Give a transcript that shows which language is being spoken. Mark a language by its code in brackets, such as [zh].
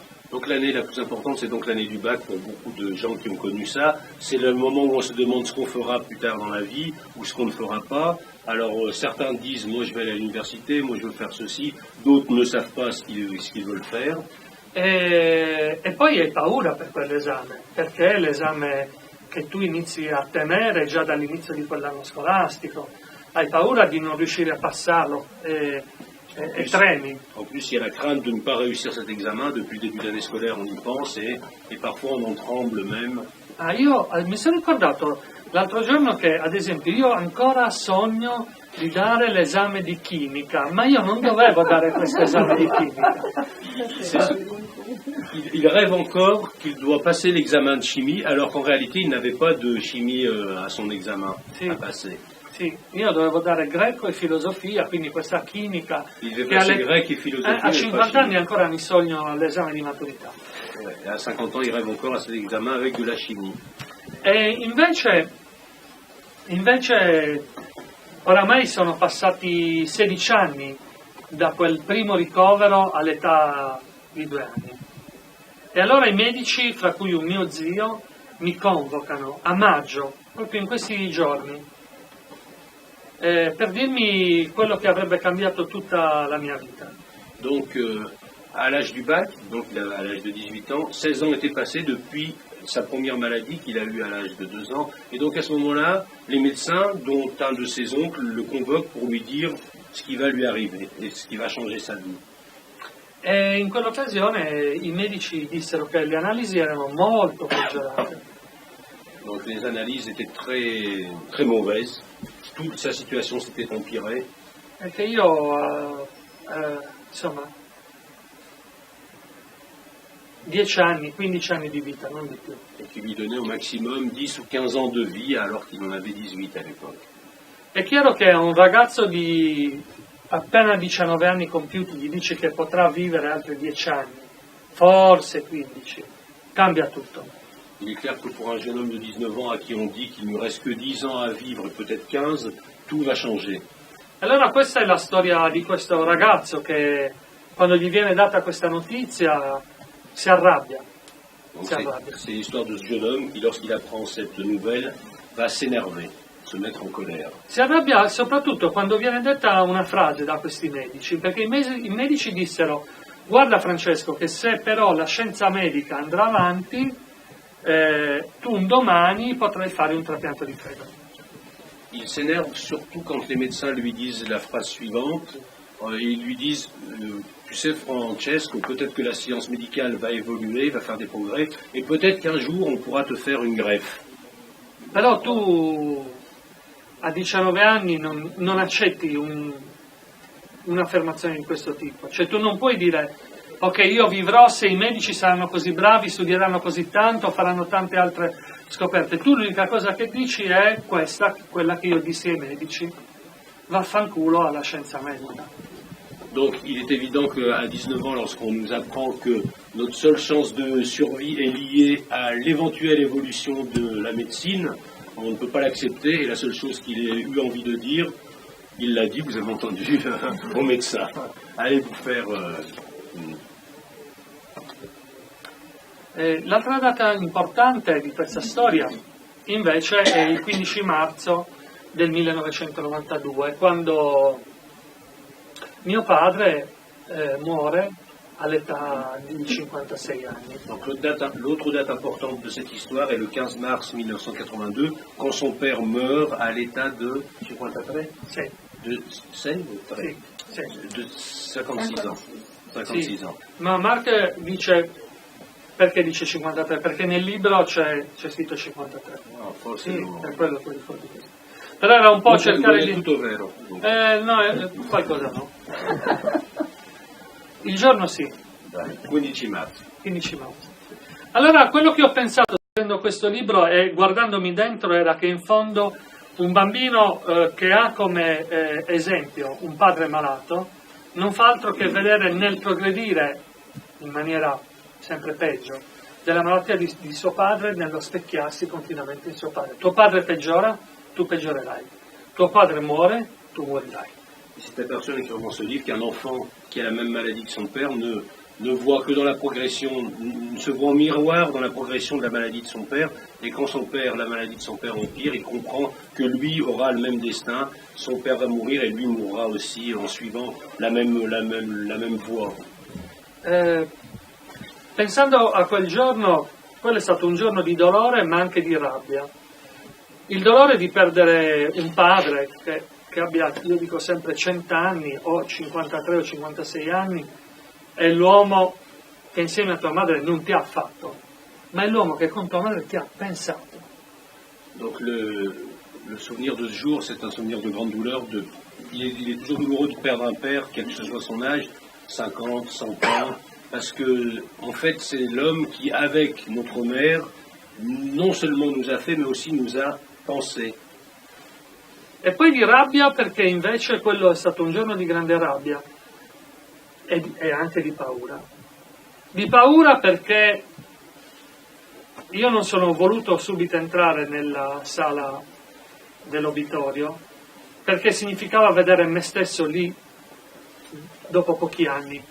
[fr] Donc l'année la plus importante, c'est donc l'année du bac pour beaucoup de gens qui ont connu ça. C'est le moment où on se demande ce qu'on fera plus tard dans la vie ou ce qu'on ne fera pas. Alors certains disent, moi je vais aller à l'université, moi je veux faire ceci. D'autres ne savent pas ce qu'ils veulent faire. [it] E poi hai paura per quell'esame, perché è l'esame che tu inizi a temere già dall'inizio di quell'anno scolastico. Hai paura di non riuscire a passarlo e tremi. [fr] En plus, il y a la crainte de ne pas réussir cet examen. Depuis le début de l'année scolaire, on y pense et parfois on en tremble même. [it] Io mi sono ricordato l'altro giorno che, ad esempio, io ancora sogno di dare l'esame di chimica, ma io non dovevo dare questo esame di chimica. [fr] Il rêve encore qu'il doit passer l'examen de chimie, alors qu'en réalité, il n'avait pas de chimie à son examen à passer. [it] Sì, io dovevo dare greco e filosofia, quindi questa chimica. [fr] Il devait passer grec et philosophie. [it] A 50 anni ancora mi sogno l'esame di maturità. [fr] À 50 ans, il rêve encore à cet examen avec de la chimie. [it] E invece oramai sono passati 16 anni da quel primo ricovero all'età di 2 anni. E allora i medici, fra cui un mio zio, mi convocano a maggio, proprio in questi giorni, per dirmi quello che avrebbe cambiato tutta la mia vita. [fr] Donc, à l'âge du bac, donc à l'âge de 18 ans, 16 ans étaient passés depuis sa première maladie qu'il a eue à l'âge de 2 ans. Et donc à ce moment-là, les médecins, dont un de ses oncles, le convoquent pour lui dire ce qui va lui arriver et ce qui va changer sa vie. [it] E in quell'occasione i medici dissero che le analisi erano molto peggiorate. [fr] Donc les analyses étaient très, très mauvaises. Toute sa situation s'était empirée. [it] E che io, insomma, 10 anni, 15 anni di vita, non di più. [fr] Et qui lui donnait au maximum 10 ou 15 ans de vie alors qu'il en avait 18 à l'époque. [it] È chiaro che a un ragazzo di appena 19 anni compiuti gli dice che potrà vivere altri 10 anni, forse 15, cambia tutto. [fr] Il est clair que pour un jeune homme de 19 ans à qui on dit qu'il ne reste que 10 ans à vivre, peut-être 15, tout va changer. [it] Allora questa è la storia di questo ragazzo che quando gli viene data questa notizia si arrabbia. [fr] C'est l'histoire de ce jeune homme qui, lorsqu'il apprend cette nouvelle, va s'énerver, se mettre en colère. [it] Si arrabbia soprattutto quando viene detta una frase da questi medici, perché i medici dissero: guarda Francesco, che se però la scienza medica andrà avanti, tu un domani potrai fare un trapianto di fegato. [fr] Il s'énerve surtout quand les médecins lui disent la phrase suivante. Ils lui disent, tu sais Francesco, peut-être que la science médicale va évoluer, va faire des progrès, et peut-être qu'un jour on pourra te faire une greffe. [it] Però tu a 19 anni non accetti un'affermazione di questo tipo. Cioè tu non puoi dire: ok, io vivrò se i medici saranno così bravi, studieranno così tanto, faranno tante altre scoperte. Tu l'unica cosa che dici è questa, quella che io dissi ai medici. vaffanculo alla scienza medica. [fr] Donc il est évident qu'à 19 ans, lorsqu'on nous apprend que notre seule chance de survie est liée à l'éventuelle évolution de la médecine, on ne peut pas l'accepter et la seule chose qu'il ait eu envie de dire, il l'a dit, vous avez entendu, au médecin. Allez vous faire... [it] L'altra data importante di questa storia invece è il 15 marzo del 1992, quando mio padre muore all'età di 56 anni. [fr] Donc l'autre date importante de cette histoire est le 15 mars 1982, quand son père meurt à l'état de 53 [it] Sì, [fr] de 6 [it] sì, sì. [fr] de 56 ans. 56 [it] Sì. [fr] ans. [it] Ma Mark dice, perché dice 53? Perché nel libro c'è scritto 53. No, forse Sì, no. è quello che ricordo. Però era un po' cercare È di... tutto vero. No, qualcosa no. Il giorno sì, Dai, 15 marzo. 15 marzo. Allora, quello che ho pensato leggendo questo libro e guardandomi dentro era che in fondo un bambino che ha come esempio un padre malato non fa altro che vedere nel progredire in maniera sempre peggio della malattia di suo padre nello specchiarsi continuamente in suo padre. Tuo padre peggiora, tu peggiorerai. Tuo padre muore, tu morirai. [fr] C'est aperçu en écrivant ce livre qu'un enfant qui a la même maladie que son père ne voit que dans la progression, se voit en miroir dans la progression de la maladie de son père, et quand la maladie de son père empire, il comprend que lui aura le même destin, son père va mourir et lui mourra aussi en suivant la même voie. [it] Pensando a quel giorno, quello è stato un giorno di dolore ma anche di rabbia. Il dolore di perdere un padre che abbia, io dico sempre, 100 anni o 53 o 56 anni, è l'uomo che insieme a tua madre non ti ha fatto, ma è l'uomo che con tua madre ti ha pensato. [fr] Donc le souvenir de ce jour, c'est un souvenir de grande douleur. Il est toujours douloureux de perdre un père, quel que soit son âge, 50, 100 ans, parce que en fait c'est l'homme qui, avec notre mère, non seulement nous a fait, mais aussi nous a pensé. [it] E poi di rabbia perché invece quello è stato un giorno di grande rabbia e anche di paura. Di paura perché io non sono voluto subito entrare nella sala dell'obitorio perché significava vedere me stesso lì dopo pochi anni.